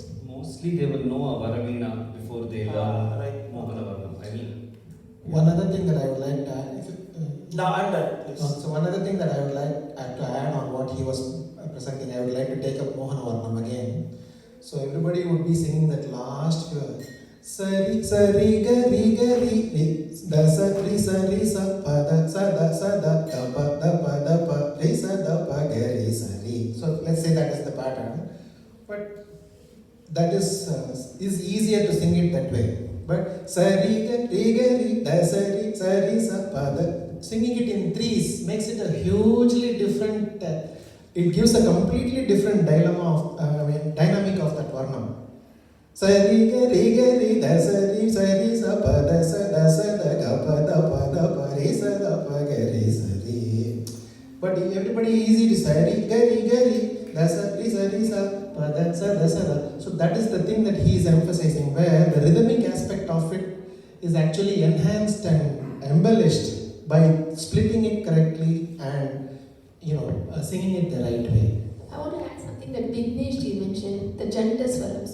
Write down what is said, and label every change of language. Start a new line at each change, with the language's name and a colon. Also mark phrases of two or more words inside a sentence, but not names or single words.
English: Mostly they will know a Varavina before they learn right. Mohana Varnam. I mean, One other thing that I would like to add, No, I'm done, please. so one other thing that I would like to add on what he was presenting, I would like to take up Mohana Varnam again. So everybody would be singing that last word. Sari sari gari gari da sari sari sa pa da sa da da pa re sa da pa gari sari. So let's say that is the pattern, but that is easier to sing it that way. But sari gari da sari sari sa pa da, singing it in threes makes it a hugely different. It gives a completely different dynamic of that varnam. Sari gari gari da sari sari sa pa da sa ga pa da pa re sa da pa gari sari. But everybody easy to sari gari gari da sari sari sa pa da sa da. So that is the thing that he is emphasizing, where the rhythmic aspect of it is actually enhanced and embellished by splitting it correctly and singing it the right way. I want to add something that Vignesh ji mentioned, the Janta Swarams.